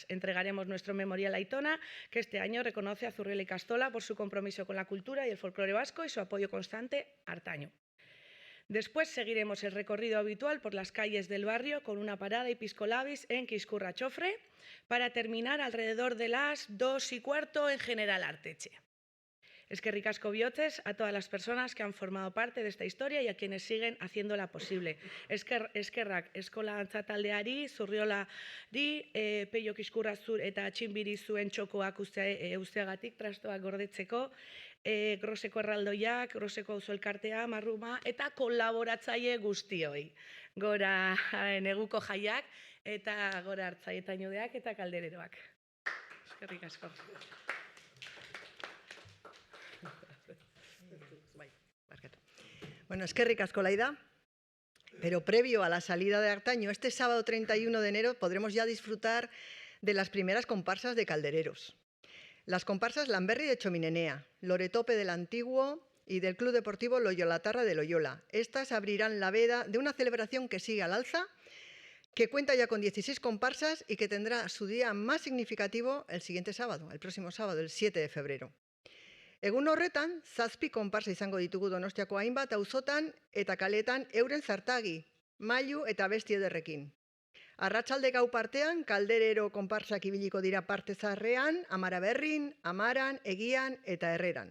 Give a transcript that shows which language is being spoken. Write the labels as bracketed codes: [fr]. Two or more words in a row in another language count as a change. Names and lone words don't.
[es] Entregaremos nuestro memorial a Aitona, que este año reconoce a Zurriola Ikastola por su compromiso con la cultura y el folclore vasco y su apoyo constante a Artaño. Después seguiremos el recorrido habitual por las calles del barrio con una parada y piscolabis en Quiscurra Chofre para terminar alrededor de las 2:15 en General Arteche. [eu] Eskerrik asko bihotzez [es] a todas las personas que han formado parte de esta historia y a quienes siguen haciéndola posible. [eu] Eskerrak eskola dantza taldeari, Zurriolari, Peio Quiscurra zur eta Txinbiri zuen txokoak usteagatik trastoak gordetzeko, Groseko erraldoiak, Groseko auzo elkartea, Marruma eta kolaboratzaile guztioi. Gora neguko jaiak eta gora hartzailetainodeak eta kaldereroak. Eskerrik asko. Bueno, eskerrik asko, Laida. [es] Pero previo a la salida de Artaño, este sábado 31 de enero podremos ya disfrutar de las primeras comparsas de caldereros. Las comparsas Lamberri de Chominenea, Loretope del Antiguo y del Club Deportivo Loyolatarra de Loyola. Estas abrirán la veda de una celebración que sigue al alza, que cuenta ya con 16 comparsas y que tendrá su día más significativo el siguiente sábado, el próximo sábado, el 7 de febrero. [eu] Egun horretan, 7 konparsa izango ditugu Donostiako hainbat auzotan eta kaletan euren zartagi, mailu eta besti ederrekin. Arratsalde gau partean, kalderero konparsak ibiliko dira parte zaharrean, Amaraberrin, Amaran, Egian eta Herreran.